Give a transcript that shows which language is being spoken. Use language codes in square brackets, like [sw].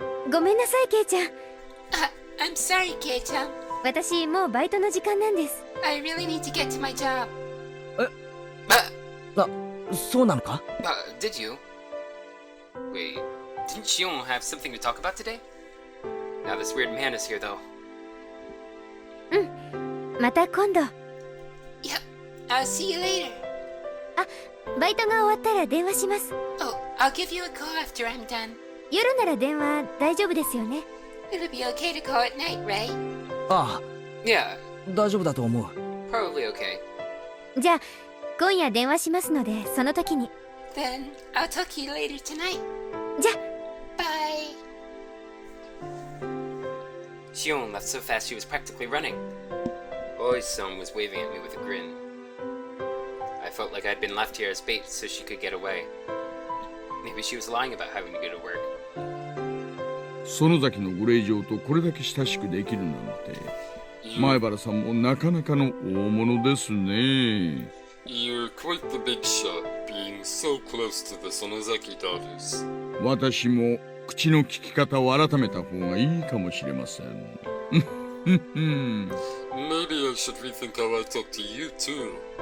[ja] ごめんなさい、ケイちゃん。 [en] I'm sorry, Kei-chan. [ja] 私もうバイトの時間なんです。 [en] I really need to get to my job. [ja] そうなのか？ [en] Did you? Wait, didn't Shion have something to talk about today? Now this weird man is here, though. [ja] また今度。 [en] Yep, I'll see you later. [ja] バイトが終わったら電話します。 [en] Oh, I'll give you a call after I'm done. [ja] 夜なら電話大丈夫ですよね。 [en] It'll be okay to call at night, right? あ Yeah, [ja] あ、大丈夫だと思う。 [en] probably okay. [ja] じゃあ今夜電話しますので、その時に。 [en] Then I'll talk to you later tonight. [ja] じゃあ [en] Bye. Shion left so fast she was practically running. Oi-san was waving at me with a grin. I felt like I'd been left here as bait so she could get away. Maybe she was lying about having to go to work. [ja] 園崎のご令嬢とこれだけ親しくできるなんて、前原さんもなかなかの大物ですね。 [en] You're quite the big shot, being so close to the Sonozaki daughters. [ja] 私も口の利き方を改めた方がいいかもしれません。 [en] Maybe I should rethink how I talk to you too.